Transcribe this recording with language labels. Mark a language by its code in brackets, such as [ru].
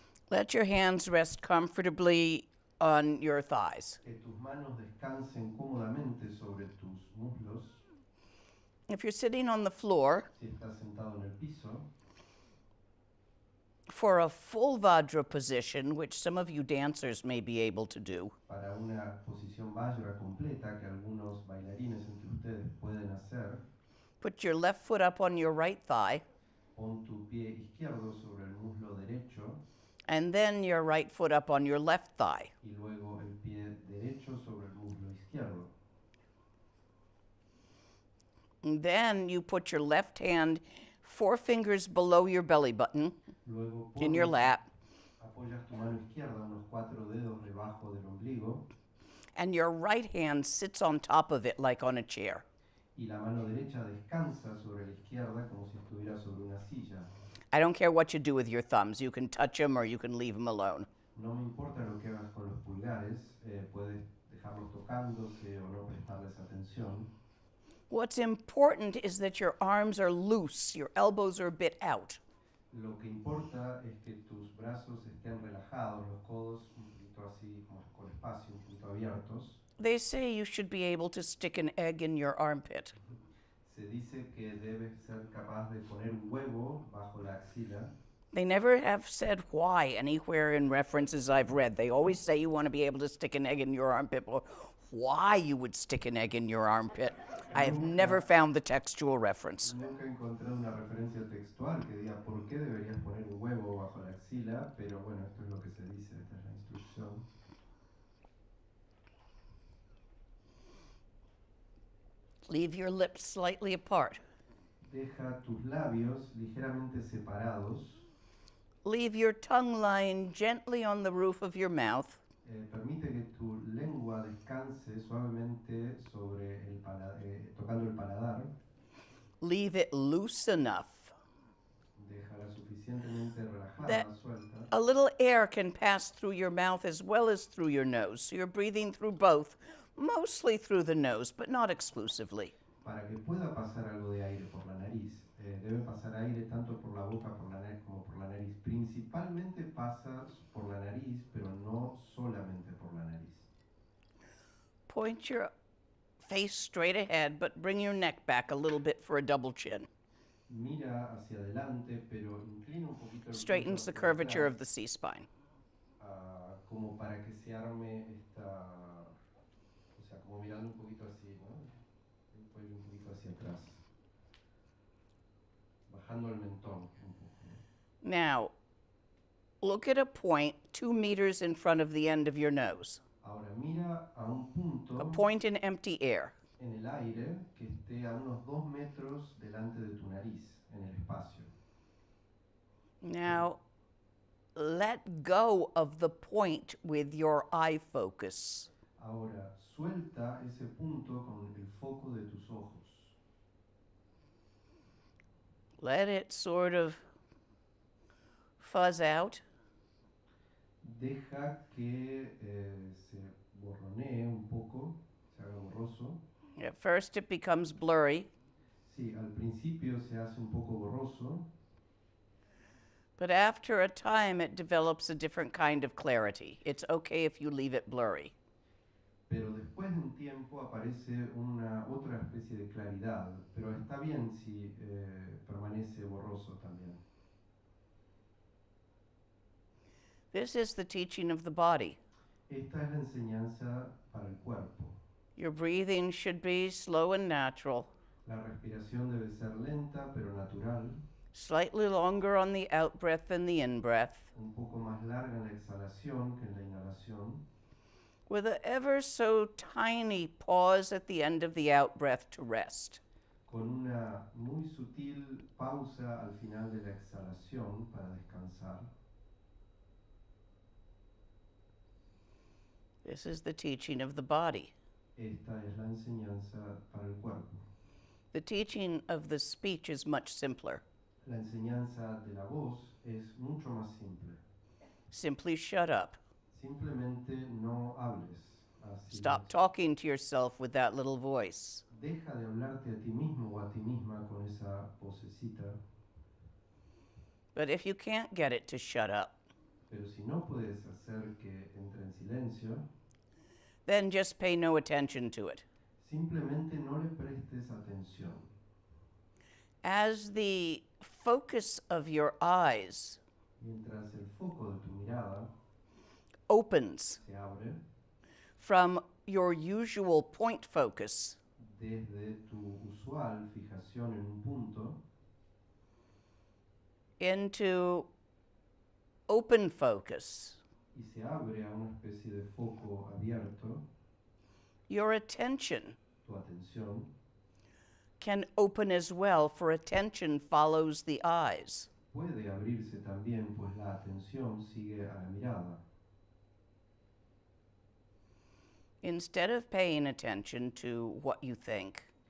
[en] let your hands rest comfortably on your thighs. [es] que tus manos descansen cómodamente sobre tus muslos. [en] If you're sitting on the floor, [es] Si estás sentado en el piso, [en] for a full Vajra position, which some of you dancers may be able to do, [es] para una posición Vajra completa que algunos bailarines entre ustedes pueden hacer. [en] Put your left foot up on your right thigh, [es] Pon tu pie izquierdo sobre el muslo derecho [en] and then your right foot up on your left thigh. [es] y luego el pie derecho sobre el muslo izquierdo. [en] And then you put your left hand 4 fingers below your belly button [es] Luego [en] in your lap, [es] apoyas tu mano izquierda unos 4 dedos debajo del ombligo [en] and your right hand sits on top of it like on a chair. [es] y la mano derecha descansa sobre la izquierda como si estuviera sobre una silla. [en] I don't care what you do with your thumbs. You can touch them or you can leave them alone. [es] No me importa lo que hagas con los pulgares, puedes dejarlos tocándose o no prestarles atención. [en] What's important is that your arms are loose, your elbows are a bit out. [es] Lo que importa es que tus brazos estén relajados, los codos un poquito así, como con espacio, un poquito abiertos. [en] They say you should be able to stick an egg in your armpit. [es] Se dice que debes ser capaz de poner un huevo bajo la axila. [en] They never have said why anywhere in references I've read. They always say you want to be able to stick an egg in your armpit, or why you would stick an egg in your armpit. I have never found the textual reference. [es] Nunca he encontrado una referencia textual que diga por qué deberías poner un huevo bajo la axila, pero bueno, esto es lo que se dice, esta es la instrucción. [en] Leave your lips slightly apart. [es] Deja tus labios ligeramente separados. [en] Leave your tongue lying gently on the roof of your mouth. [es] Permite que tu lengua descanse suavemente sobre tocando el paladar. [en] Leave it loose enough [es] Déjala suficientemente relajada, [en] that [es] suelta, [en] a little air can pass through your mouth as well as through your nose. So you're breathing through both, mostly through the nose, but not exclusively. [es] para que pueda pasar algo de aire por la nariz. Debe pasar aire tanto por la boca como por la nariz. Principalmente pasa por la nariz, pero no solamente por la nariz. [en] Point your face straight ahead, but bring your neck back a little bit for a double chin. [es] Mira hacia adelante, pero inclina un poquito el [en] Straightens [es] cuello [en] the [es] hacia [en] curvature of [es] atrás, [en] the C-spine. [es] como para que se arme esta, o sea, como mirando un poquito así, ¿no? El cuello un poquito hacia atrás, bajando el mentón un poco, ¿no? [en] Now, look at a point 2 meters in front of the end of your nose. [es] Ahora mira a un punto [en] A point in empty air. [es] en el aire que esté a unos 2 metros delante de tu nariz, en el espacio. [en] Now, let go of the point with your eye focus. [es] Ahora suelta ese punto con el foco de tus ojos. [en] Let it sort of fuzz out. [es] Deja que se borronee un poco, se haga borroso. [en] At first, it becomes blurry, [es] Sí, al principio se hace un poco borroso, [en] but after a time, it develops a different kind of clarity. It's okay if you leave it blurry. [es] pero después de un tiempo aparece una otra especie de claridad, pero está bien si permanece borroso también. [en] This is the teaching of the body. [es] Esta es la enseñanza para el cuerpo. [en] Your breathing should be slow and natural, [es] La respiración debe ser lenta pero natural, [en] slightly longer on the out breath than the in breath, [es] un poco más larga en la exhalación que en la inhalación, [en] with an ever so tiny pause at the end of the out breath to rest. [es] con una muy sutil pausa al final de la exhalación para descansar. [en] This is the teaching of the body. [es] Esta es la enseñanza para el cuerpo. [en] The teaching of the speech is much simpler. [es] La enseñanza de la voz es mucho más simple. [en] Simply shut up. [es] Simplemente no hables. Así [en] Stop [es] es. [en] talking to yourself with that little voice. [es] Deja de hablarte a ti mismo o a ti misma con esa vocecita. [en] But if you can't get it to shut up, [es] Pero si no puedes hacer que entre en silencio, [en] then just pay no attention to it. [es] simplemente no le prestes atención. [en] As the focus of your eyes [es] Mientras el foco de tu mirada [en] opens [es] se abre [en] from your usual point focus [es] desde tu usual fijación en un punto [en] into open focus, [es] y se abre a una especie de foco abierto, [en] your attention [es] tu atención [en] can open as well, for attention follows the eyes. [es] puede abrirse también, pues la atención sigue a la mirada. [en] Instead of paying attention to what you think,